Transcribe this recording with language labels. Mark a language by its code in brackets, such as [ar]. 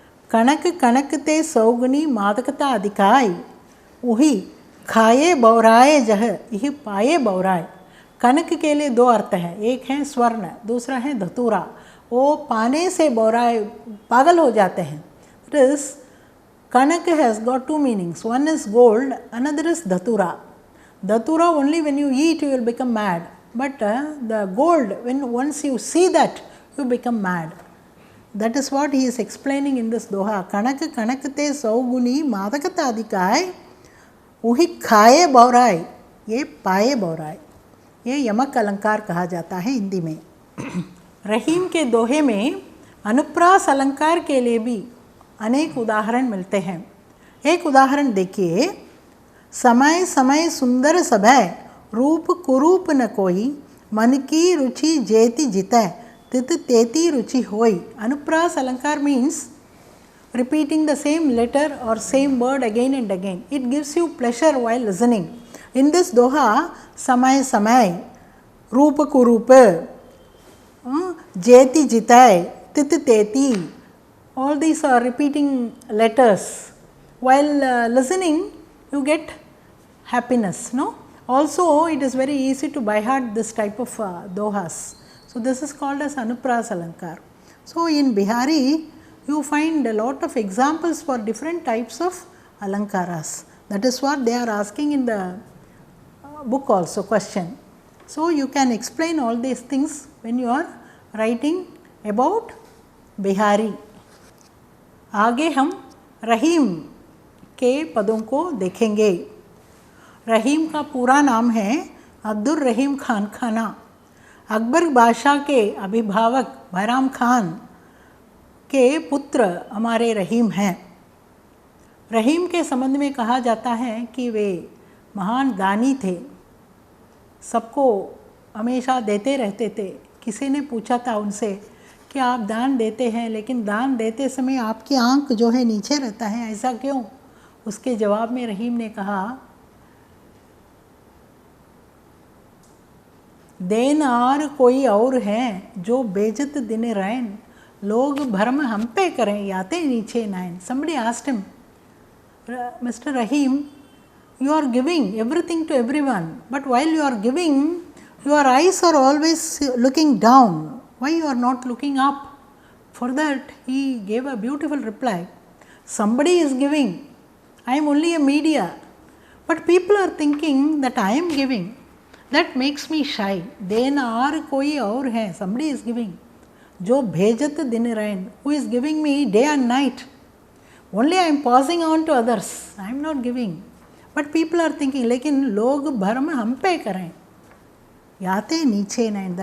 [hi] कणक कणक ते सौगुनी मादकता अधिकाय, वही खाए बौराए जह यह पाए बौराए। कनक के लिए दो अर्थ हैं, एक है स्वर्ण, दूसरा है धतूरा। वो पाने से बौराए पागल हो जाते हैं। [en] This kanak has got two meanings, one is gold, another is dhatura. Dhatura only when you eat you will become mad, but the gold, when once you see that you become mad. That is what he is explaining in this doha. [hi] Kanak kanakte sauguni madakata adikay, वही खाए बौराए ये पाए बौराए। ये यमक अलंकार कहा जाता है हिंदी में। रहीम के दोहे में अनुप्रास अलंकार के लिए भी अनेक उदाहरण मिलते हैं। एक उदाहरण देखिए। समय समय सुंदर सभय, रूप कुरूप न कोई, मन की रुचि जेति जितै, तित तेती रुचि होई। [en] Anupras alankar means repeating the same letter or same word again and again. It gives you pleasure while listening. In this doha, samay samay, rupa kurupa, jeti jitai, tit teti, all these are repeating letters. While listening, you get happiness, no? Also, it is very easy to by heart this type of dohas. So, this is called as Anupras Alankar. So, in Bihari, you find a lot of examples for different types of alankaras. That is what they are asking in the book also, question. So, you can explain all these things when you are writing about Bihari. [hi] आगे हम रहीम के पदों को देखेंगे। रहीम का पूरा नाम है अब्दुल रहीम खान खाना। अकबर बादशाह के अभिभावक बैराम खान के पुत्र हमारे रहीम हैं। रहीम के संबंध में कहा जाता है कि वे महान दानी थे, सबको हमेशा देते रहते थे। किसी ने पूछा था उनसे कि आप दान देते हैं, लेकिन दान देते समय आपकी आंख जो है नीचे रहता है, ऐसा क्यों? उसके जवाब में रहीम ने कहा, देनहार कोई और है जो बेजत दिन रैन, लोग भरम हम पे करें याते नीचे nine. [en] Somebody asked him, Mr. Rahim, you are giving everything to everyone, but while you are giving, your eyes are always looking down. Why you are not looking up? For that, he gave a beautiful reply. Somebody is giving. I am only a media. But people are thinking that I am giving. That makes me shy. [hi] देनहार कोई और है. [en] Somebody is giving. [hi] जो भेजत दिन रैन, [en] who is giving me day and night. Only I am passing on to others. I am not giving. But people are thinking, [hi] लेकिन लोग भरम हम पे करें, याते नीचे नहीं.